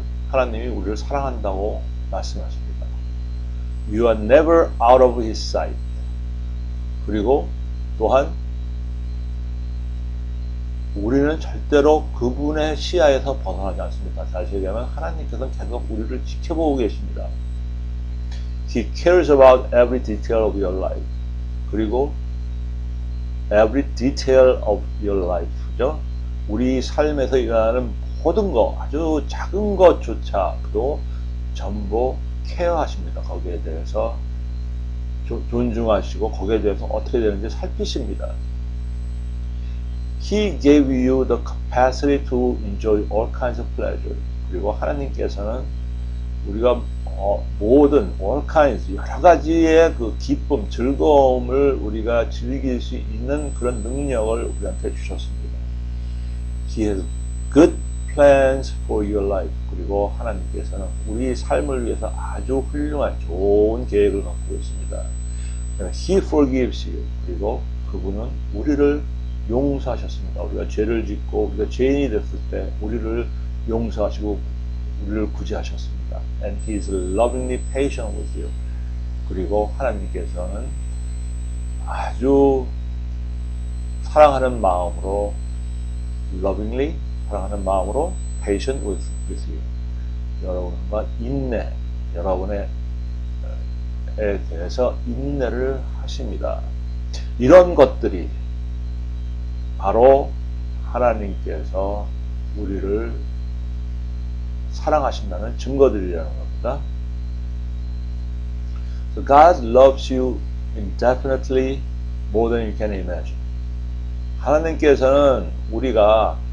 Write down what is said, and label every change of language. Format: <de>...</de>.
<ko>하나님이 우리를 사랑한다고 말씀하십니다.</ko> <en>You are never out of His sight.</en> <ko>그리고 또한 우리는 절대로 그분의 시야에서 벗어나지 않습니다. 다시 얘기하면 하나님께서는 계속 우리를 지켜보고 계십니다.</ko> <en>He cares about every detail of your life.</en> <ko>그리고</ko> <en>every detail of your life죠.</en> <ko>우리 삶에서 일어나는 모든 거, 아주 작은 것조차도 전부 케어하십니다. 거기에 대해서 존중하시고 거기에 대해서 어떻게 되는지 살피십니다.</ko> <en>He gave you the capacity to enjoy all kinds of pleasure.</en> <ko>그리고 하나님께서는 우리가 모든</ko> <en>all kinds</en> <ko>여러 가지의 그 기쁨, 즐거움을 우리가 즐길 수 있는 그런 능력을 우리한테 주셨습니다.</ko> <en>He has good plans for your life.</en> <ko>그리고 하나님께서는 우리 삶을 위해서 아주 훌륭한 좋은 계획을 갖고 있습니다.</ko> <en>He forgives you.</en> <ko>그리고 그분은 우리를 용서하셨습니다. 우리가 죄를 짓고 우리가 죄인이 됐을 때 우리를 용서하시고 우리를 구제하셨습니다.</ko> <en>And He is lovingly patient with you.</en> <ko>그리고 하나님께서는 아주 사랑하는 마음으로</ko> <en>lovingly</en> <ko>사랑하는 마음으로</ko> <en>patient with you.</en> <ko>여러분과 인내, 여러분에 대해서 인내를 하십니다. 이런 것들이 바로 하나님께서 우리를 사랑하신다는 증거들이라는 겁니다.</ko> <en>So God loves you indefinitely more than you can imagine.</en> <ko>하나님께서는 우리가</ko>